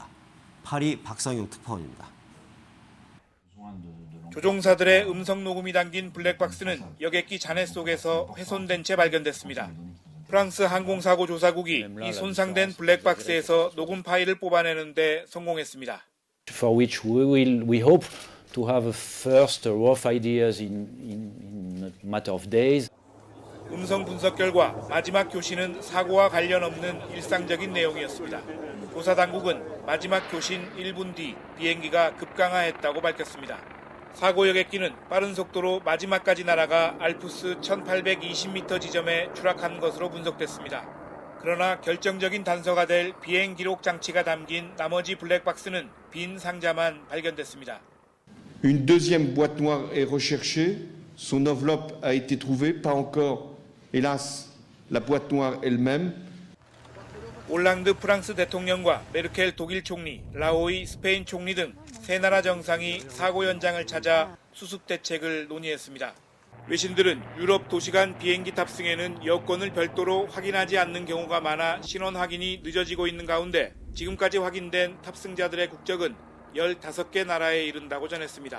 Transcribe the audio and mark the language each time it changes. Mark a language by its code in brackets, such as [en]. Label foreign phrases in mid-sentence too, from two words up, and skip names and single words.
[ko] 파리 박상용 특파원입니다. 조종사들의 음성 녹음이 담긴 블랙박스는 여객기 잔해 속에서 훼손된 채 발견됐습니다. 프랑스 항공사고 조사국이 이 손상된 블랙박스에서 녹음 파일을 뽑아내는 데 성공했습니다. [en] For which we hope to have first rough ideas in a matter of days. [ko] 음성 분석 결과 마지막 교신은 사고와 관련 없는 일상적인 내용이었습니다. 조사 당국은 마지막 교신 1분 뒤 비행기가 급강하했다고 밝혔습니다. 사고 여객기는 빠른 속도로 마지막까지 날아가 알프스 1820m 지점에 추락한 것으로 분석됐습니다. 그러나 결정적인 단서가 될 비행 기록 장치가 담긴 나머지 블랙박스는 빈 상자만 발견됐습니다. [fr] Une deuxième boîte noire est recherchée. Son enveloppe a été trouvée, pas encore, hélas, la boîte noire elle-même. [ko] 올랑드 프랑스 대통령과 메르켈 독일 총리, 라오이 스페인 총리 등 세 나라 정상이 사고 현장을 찾아 수습 대책을 논의했습니다. 외신들은 유럽 도시 간 비행기 탑승에는 여권을 별도로 확인하지 않는 경우가 많아 신원 확인이 늦어지고 있는 가운데 지금까지 확인된 탑승자들의 국적은 15개 나라에 이른다고 전했습니다.